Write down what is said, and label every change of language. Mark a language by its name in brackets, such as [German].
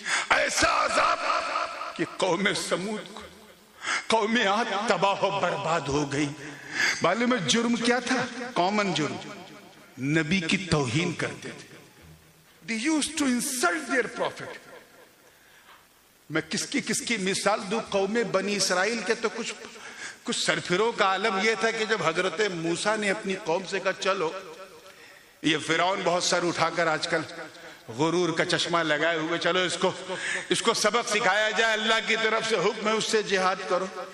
[Urdu] ایسا عذاب کہ قوم سمود کو, قوم عاد تباہ و برباد ہو گئی. معلوم ہے جرم کیا تھا؟ کامن جرم, نبی کی توہین کرتے تھے. [English] They used to insult their prophet. [Urdu] میں کس کی مثال دوں؟ قوم بنی اسرائیل کے تو کچھ سرفروں کا عالم یہ تھا کہ جب حضرت موسیٰ نے اپنی قوم سے کہا چلو, یہ فرعون بہت سر اٹھا کر آج کل غرور کا چشمہ لگائے ہوئے, چلو اس کو سبق سکھایا جائے, اللہ کی طرف سے حکم ہے اس سے جہاد کرو.